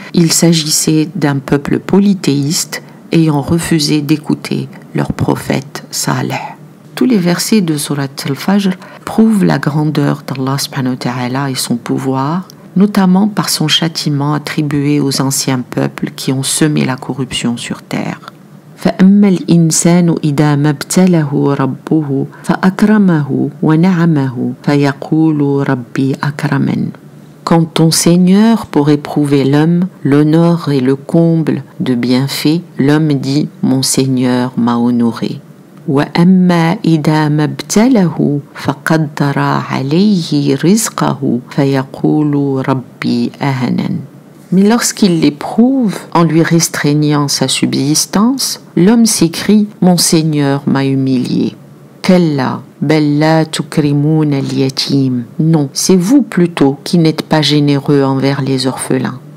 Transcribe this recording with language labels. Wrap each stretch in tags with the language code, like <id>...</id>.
<fr>Il s'agissait d'un peuple polythéiste ayant refusé d'écouter leur prophète Saleh. Tous les versets de Surat al-Fajr prouvent la grandeur d'Allah</fr> <ar>subhanahu wa ta'ala</ar> <fr>et son pouvoir, notamment par son châtiment attribué aux anciens peuples qui ont semé la corruption sur terre.</fr> <ar>فأما الإنسان إذا ما ابتلاه ربه فأكرمه ونعمه فيقول ربي أكرمن.</ar> <fr>Quand ton Seigneur, pour éprouver l'homme, l'honore et le comble de bienfaits, l'homme dit « Mon Seigneur m'a honoré ».</fr> <ar>وأما إذا ما ابتلاه فقدر عليه رزقه فيقول ربي أهنن.</ar> <fr>Mais lorsqu'il l'éprouve, en lui restreignant sa subsistance, l'homme s'écrie « Mon Seigneur m'a humilié ».</fr> <ar>Kalla, bal la tukrimuna al-yatim.</ar> <fr>Non, c'est vous plutôt qui n'êtes pas généreux envers les orphelins.</fr>